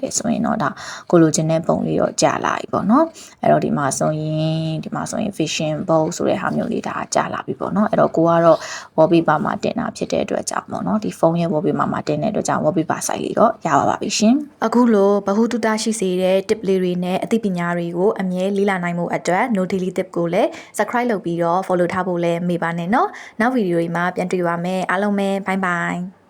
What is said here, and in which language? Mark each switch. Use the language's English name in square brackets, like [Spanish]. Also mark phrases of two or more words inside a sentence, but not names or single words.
[Burmese] တယ်ဆိုရင်တော့ဒါကိုလိုချင်တဲ့ပုံလေးတော့ကြာလာပြီပေါ့နော်အဲ့တော့ဒီမှာဆိုရင် [English] vision box [Burmese] ဆိုတဲ့ဟာမျိုးလေးဒါကြာလာပြီပေါ့နော်အဲ့တော့ကိုကတော့ wallpaper မှာတင်တာဖြစ်တဲ့အတွက်ကြောင့်ပေါ့နော်ဒီဖုန်းရဲ့ wallpaper မှာတင်တဲ့အတွက်ကြောင့် [English] wallpaper site [Burmese] လေးတော့ရပါပြီရှင်အခုလိုဗဟုသုတရှိစေတဲ့ tip လေးတွေနဲ့အသိပညာတွေကိုအမြဲလေ့လာနိုင်မှုအတွက် [English] no daily tip [Burmese] ကိုလည်း subscribe လုပ်ပြီးတော့ follow ထားဖို့လည်းမေ့ပါနဲ့เนาะနောက်ဗီဒီယိုတွေမှာပြန်တွေ့ပါမယ်အားလုံးပဲ [English] bye bye